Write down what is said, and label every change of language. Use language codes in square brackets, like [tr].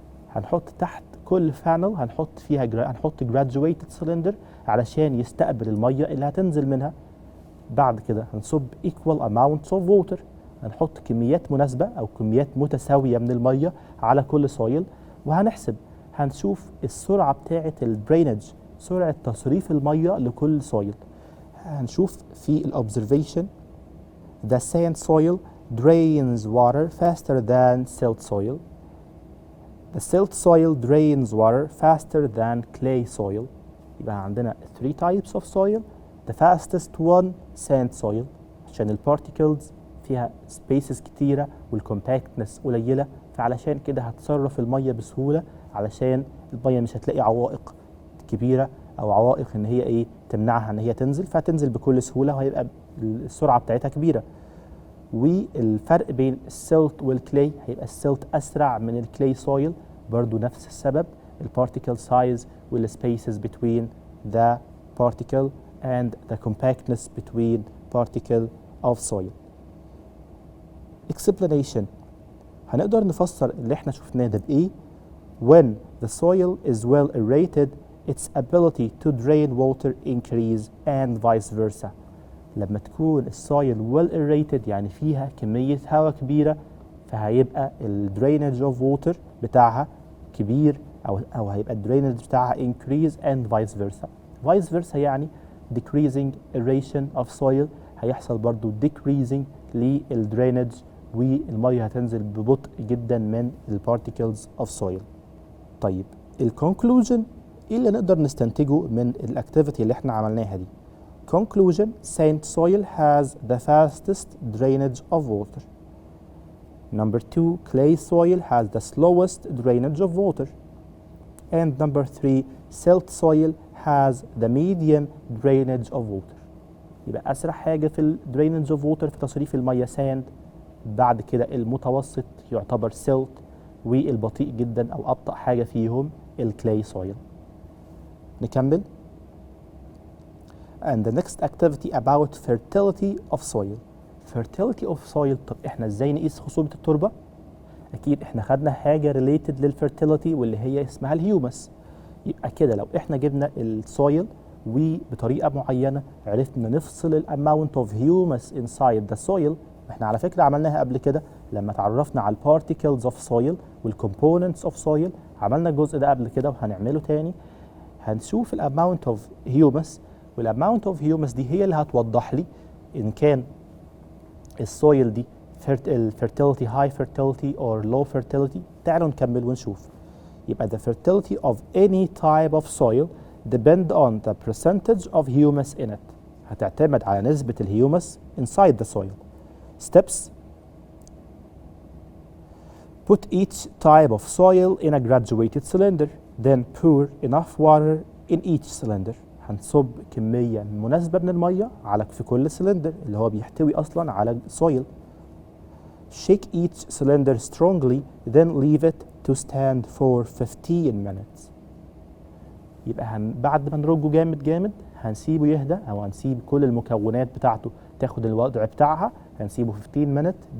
[ar] هنحط تحت كل فانل هنحط graduated cylinder علشان يستقبل المية اللي هتنزل منها. بعد كده هنصب [en] equal amounts of water، [ar] هنحط كميات مناسبة أو كميات متساوية من المية على كل سويل، وهنحسب هنشوف السرعة بتاعة الدرينج، سرعة تصريف المية لكل سويل. هنشوف في [en] الobservation the sand soil drains water faster than silt soil. The silt soil drains water faster than clay soil. [ar] يبقى عندنا [en] 3 types of soil. The fastest one sand soil [ar] عشان البارتيكلز فيها سبيسز كتيرة والكومباكتنس قليلة، فعلشان كده هتصرف المية بسهولة، علشان المية مش هتلاقي عوائق كبيرة أو عوائق إن هي تمنعها إن هي تنزل، فتنزل بكل سهولة وهيبقى السرعة بتاعتها كبيرة. والفرق بين السيلت والكلي هيبقى السيلت أسرع من الكلي سويل، برضو نفس السبب، البارتيكل سايز والسبيسز [en] between the particle and the compactness between particle of soil. Explanation: [ar] هنقدر نفسر اللي احنا شفناه ده بإيه؟ [en] When the soil is well aerated, its ability to drain water increase and vice versa. [ar] لما تكون السويل [en] well aerated [ar] يعني فيها كمية هواء كبيرة، فهيبقى الدرينج اوف ووتر بتاعها كبير، أو هيبقى الدرينج بتاعها [en] increase and vice versa. [ar] vice versa يعني [en] decreasing aeration of soil، [ar] هيحصل برضو decreasing للدرينج، والمية هتنزل ببطء جدا من البارتيكلز اوف سويل. طيب الكونكلوجن ايه اللي نقدر نستنتجه من الاكتيفيتي اللي احنا عملناها دي؟ [en] Conclusion: sand soil has the fastest drainage of water. Number 2, clay soil has the slowest drainage of water. And number 3 silt soil has the medium drainage of water. [ar] يبقى أسرع حاجة في ال [en] drainage of water [ar] في تصريف المية sand. بعد كده المتوسط يعتبر silt، والبطيء جدا أو أبطأ حاجة فيهم الكلاي soil. نكمل. [en] And the next activity about fertility of soil. Fertility of soil. [ar] طب احنا ازاي نقيس خصوبة التربة؟ أكيد احنا خدنا حاجة related للفيرتيليتي واللي هي اسمها الهيومس. يبقى كده لو احنا جبنا السويل وبطريقة معينة عرفنا نفصل الاماونت اوف هيومس [en] inside the soil. [ar] احنا على فكرة عملناها قبل كده لما تعرفنا على البارتيكلز اوف soil والكومبوننتس اوف soil. عملنا الجزء ده قبل كده وهنعمله تاني. هنشوف الاماونت اوف هيومس، والاماونت اوف هيومس دي هي اللي هتوضح لي ان كان السويل دي fertility [en] high fertility or low fertility. [ar] تعالوا نكمل ونشوف. يبقى [en] the fertility of any type of soil depend on the percentage of humus in it. [ar] هتعتمد على نسبة الهيومس [en] inside the soil. Steps: put each type of soil in a graduated cylinder, then pour enough water in each cylinder. [ar] هنصب كمية مناسبة من المية في كل سلندر اللي هو بيحتوي أصلا على soil. [en] Shake each cylinder strongly, then leave it to stand for 15 minutes. [ar] يبقى بعد ما نرجه جامد هنسيبه يهدى، أو هنسيب كل المكونات بتاعته تاخد الوضع بتاعها. هنسيبه [en] 15 minutes.